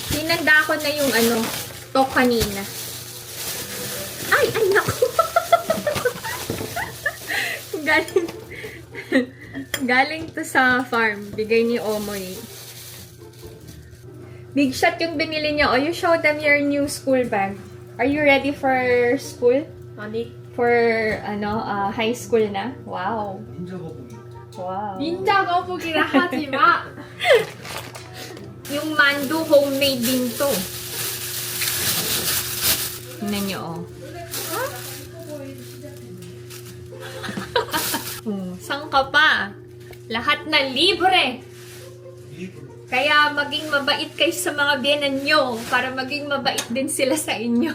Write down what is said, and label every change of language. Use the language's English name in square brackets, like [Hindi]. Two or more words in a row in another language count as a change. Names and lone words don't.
[Filipino] Hinanda ko na yung to kanina. Ay, naku. Galing to sa farm. Bigay ni Omoy. [English] Big shot [Filipino] yung binili niya. [English] Oh, you show them your new school bag. Are you ready for school? [Korean] 아니. [English] For, high school na? Wow. Wow. [Korean] 닌자 거북이라 하지 마. [Filipino] Yung mandu, homemade din to. Tingnan nyo, oh. Saan ka pa? Lahat na libre. Kaya maging mabait kayo sa mga biyenan nyo para maging mabait din sila sa inyo.